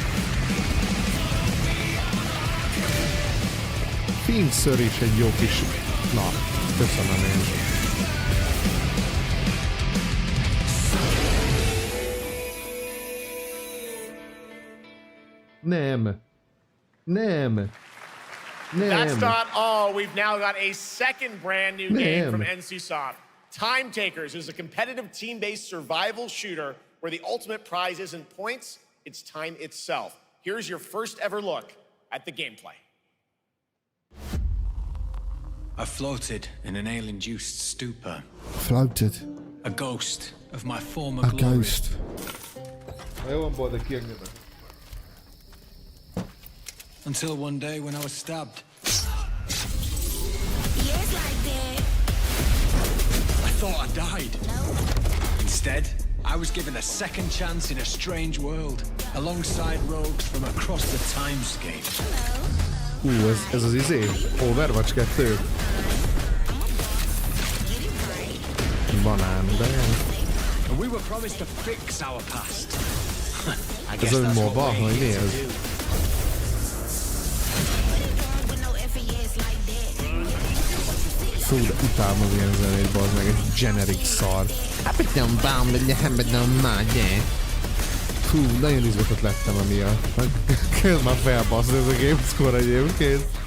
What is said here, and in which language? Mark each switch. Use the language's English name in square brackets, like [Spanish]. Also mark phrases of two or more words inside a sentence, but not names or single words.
[Hungarian] Finkször is egy jó kis... Na, köszönöm én. Nem. [English] That's not all. We've now got a second brand new game from NCSoft. Time Takers is a competitive team-based survival shooter where the ultimate prize isn't points, it's time itself. Here's your first ever look at the gameplay. I floated in an ale-induced stupor. Floated. A ghost of my former A glory. ghost. [Hungarian] Jó van, boldog, kiengedek. [English] Until one day when I was stabbed. I thought I died. Instead, I was given a second chance in a strange world, alongside rogues from across the timescape. [Hungarian] Ez az izé? Overwatch 2? Banán, de... [English] And we were promised to fix our past. I [Hungarian] Ez [English] guess [Hungarian] a [English] that's what [Hungarian] MOBA, [English] we're [Hungarian] vagy mi [English] here to [Hungarian] ez? [English] do. [Hungarian] Fú, de utálom az ilyen zenét, bazd meg, egy generic szar. Fú, nagyon izgatott lettem amiatt. Kezd már felbaszni ez a Gamescom egyébként.